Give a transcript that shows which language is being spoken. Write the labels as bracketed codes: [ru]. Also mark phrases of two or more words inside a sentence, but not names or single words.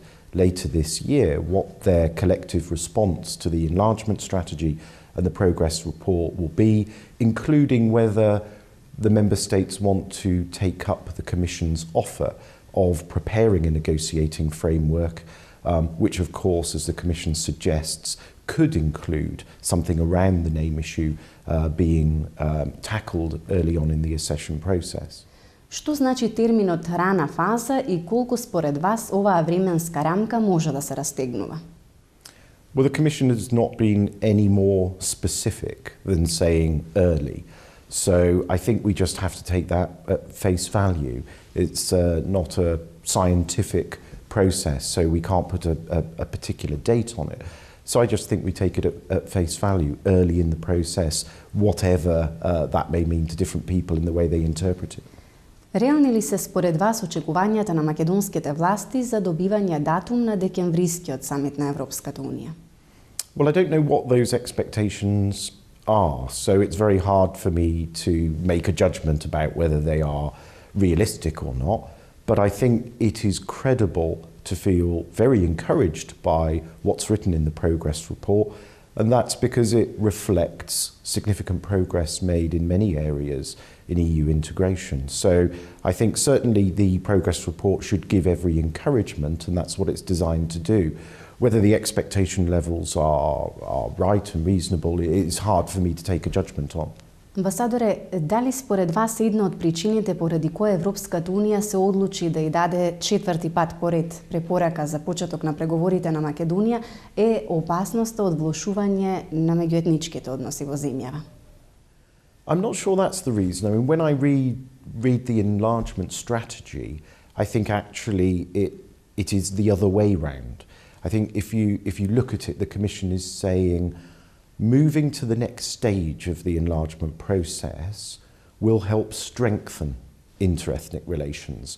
[en] later this year what their collective response to the enlargement strategy and the progress report will be, including whether the member states want to take up the Commission's offer of preparing a negotiating framework, which of course, as the Commission suggests, could include something around the name issue being tackled early on in the accession process. [mk] Што значи терминот рана фаза и колку според вас оваа временска рамка може да се растегнува? [en] Well, the Commission has not been any more specific than saying early. So I think we just have to take that at face value. It's not a scientific process, so we can't put a particular date on it. So I just think we take it at face value early in the process, whatever that may mean to different people in the way they interpret it. [mk] Реални ли се според вас очекувањата на македонските власти за добивање датум на декемврискиот самит на Европската Унија? [en] Well, I don't know what those expectations are, so it's very hard for me to make a judgment about whether they are realistic or not, but I think it is credible to feel very encouraged by what's written in the progress report, and that's because it reflects significant progress made in many areas in EU integration. So I think certainly the progress report should give every encouragement, and that's what it's designed to do. Whether the expectation levels are right and reasonable, it's hard for me to take a judgment on. [mk] Амбасадоре, дали според вас една од причините поради која Европската Унија се одлучи да ја даде четврти пат поред препорака за почеток на преговорите на Македонија е опасноста од влошување на меѓуетничките односи во земјава? [en] I'm not sure that's the reason. I mean, when I read the enlargement strategy, I think actually it is the other way round. I think if you look at it, the Commission is saying moving to the next stage of the enlargement process will help strengthen interethnic relations.